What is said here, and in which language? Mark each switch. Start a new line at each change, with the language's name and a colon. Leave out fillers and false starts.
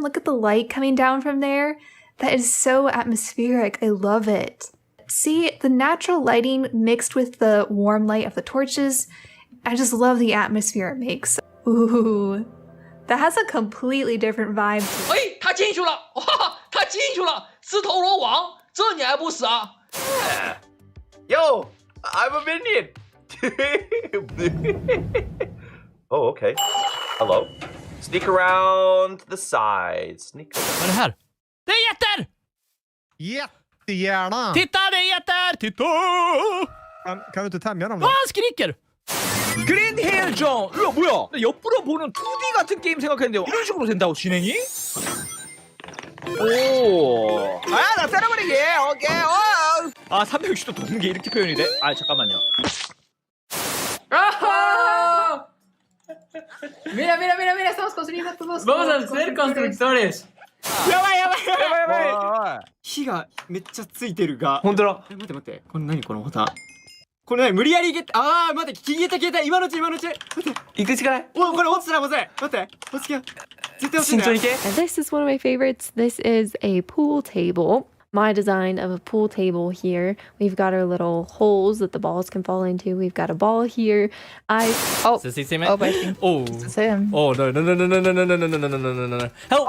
English: Look at the light coming down from there. That is so atmospheric. I love it. See, the natural lighting mixed with the warm light of the torches. I just love the atmosphere it makes. Ooh, that has a completely different vibe.
Chinese: 哎，他进去了！哇，他进去了！自投罗网，这你还不死啊
English: Yo, I'm a minion. Oh, okay. Hello. Sneak around the sides. Sneak around.
Swedish: Vad är det här? Det är jätter! Jättegärna! Titta, det är jätter! Titta! Kan du inte tämja dem då? Vad han skriker!
Korean: 그린 헬정! 이거 뭐야? 나 옆으로 보는 2D 같은 게임 생각했는데 이런 식으로 된다고 진행이? 오! 나 때려버리게! 오케이! 아, 360도 도는 게 이렇게 표현이 돼? 아, 잠깐만요. ¡Ah!
Spanish: Mira, estamos construyendo todos. Vamos a ser constructores.
Japanese: やばい火がめっちゃついてるが本当だ待ってこれ何このボタンこれ何無理やり消えた今のうち待って行くしかないおこれ落ちたらまずい待って落ちた絶対落ちるんだよ
English: And this is one of my favorites. This is a pool table. my design of a pool table here. We've got our little holes that the balls can fall into. We've got a ball here. Does he see me? I think Oh. it's him. Oh no! Help!